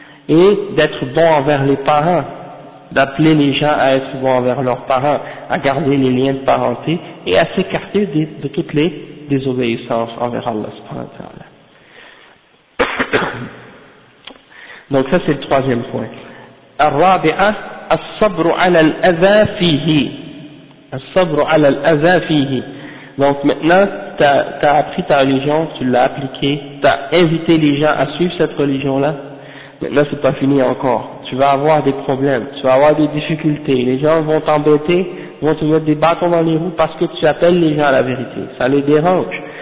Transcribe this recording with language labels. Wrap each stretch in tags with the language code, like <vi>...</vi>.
<fr>Et d'être bon envers les parents, d'appeler les gens à être bons envers leurs parents, à garder les liens de parenté et à s'écarter de toutes les désobéissances envers Allah subhanahu wa ta'ala. Donc ça c'est le troisième point.</fr> <ar>الرابعه الصبر على الاذى فيه. الصبر على الاذى فيه.</ar> <fr>Donc maintenant t'as appris ta religion, tu l'as appliquée, t'as invité les gens à suivre cette religion là. Maintenant c'est pas fini encore. Tu vas avoir des problèmes, tu vas avoir des difficultés, les gens vont t'embêter, vont te mettre des bâtons dans les roues parce que tu appelles les gens à la vérité. Ça les dérange.</fr>